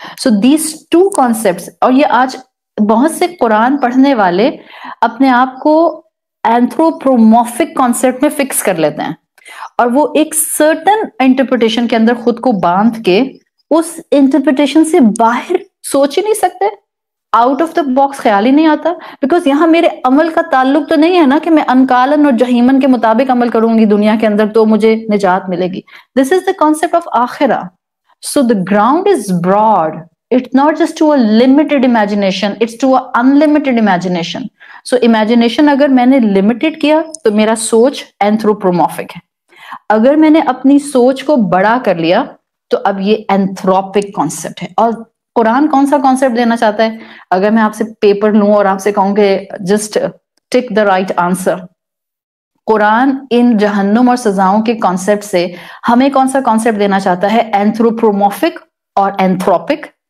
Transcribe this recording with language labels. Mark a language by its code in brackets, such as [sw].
[en] so these two concepts, [hi] और ये आज बहुत से कुरान पढ़ने वाले अपने आप को एंथ्रोपोमॉर्फिक कॉन्सेप्ट में फिक्स कर लेते हैं और वो एक सर्टन इंटरप्रिटेशन के अंदर खुद को बांध के उस इंटरप्रिटेशन से बाहर सोच ही नहीं सकते, [en] out of the box [hi] ख्याल ही नहीं आता, बिकॉज यहाँ मेरे अमल का ताल्लुक तो नहीं है ना कि मैं अनकालन और जहीमन के मुताबिक अमल करूंगी दुनिया के अंदर तो मुझे निजात मिलेगी। [en] This is the concept of आखिरा। So the ground is broad, it's not just to a limited imagination, it's to a unlimited imagination. [hi] So imagination अगर मैंने limited किया तो मेरा सोच anthropomorphic है, अगर मैंने अपनी सोच को बड़ा कर लिया तो अब ये anthropic concept है। और कुरान कौन सा कॉन्सेप्ट देना चाहता है? अगर मैं आपसे पेपर लूं और आपसे कहूं कि [en] just tick the right answer, [hi] Quran इन जहन्नुम और सजाओं के कॉन्सेप्ट से हमें कौन सा कॉन्सेप्ट देना चाहता है, एंथ्रोपोमॉर्फिक और एंथ्रोपिक?